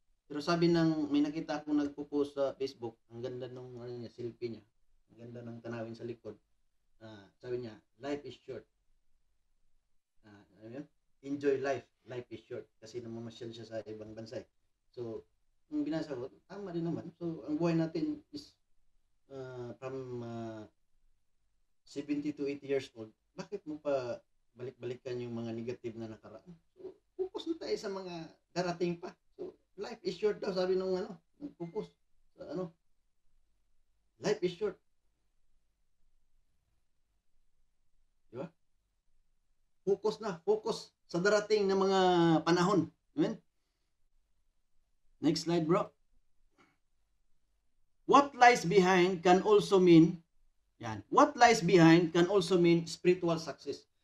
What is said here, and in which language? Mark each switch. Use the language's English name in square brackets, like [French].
[Filipino] Pero sabi may nakita akong nagpo-post sa Facebook, ang ganda nung selfie niya. Ang ganda ng tanawin sa likod. Sabi niya, [English] life is short. Enjoy life. Life is short. [Filipino] Kasi namamasyal siya sa ibang bansa. So, yung binasa ko, tama rin naman. So, ang buhay natin is [English] from 70 to 80 years old. [Filipino] Bakit mo pa balik-balikan yung mga negative na nakaraan? So, focus na tayo sa mga darating pa. So, [English] life is short [Filipino] daw, sabi nung nag-focus sa life is short. Diba? Focus sa darating na mga panahon. [English] Amen? Next slide, bro. What lies behind can also mean, what lies behind can also mean spiritual success.